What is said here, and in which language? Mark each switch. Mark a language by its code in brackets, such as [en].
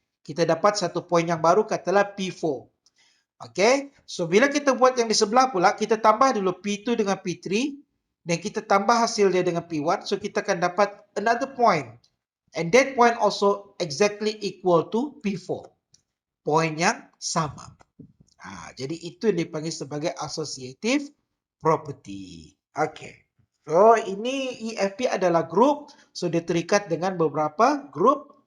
[ms] Kita dapat satu point yang baru katalah P4. Okay, so bila kita buat yang di sebelah pula, kita tambah dulu P2 dengan P3 dan kita tambah hasil dia dengan P1, so kita akan dapat [en] another point. And that point also exactly equal to P4. [ms] Point yang sama. Jadi itu yang dipanggil sebagai associative property. Okay. So ini EFP adalah group. So dia terikat dengan beberapa group.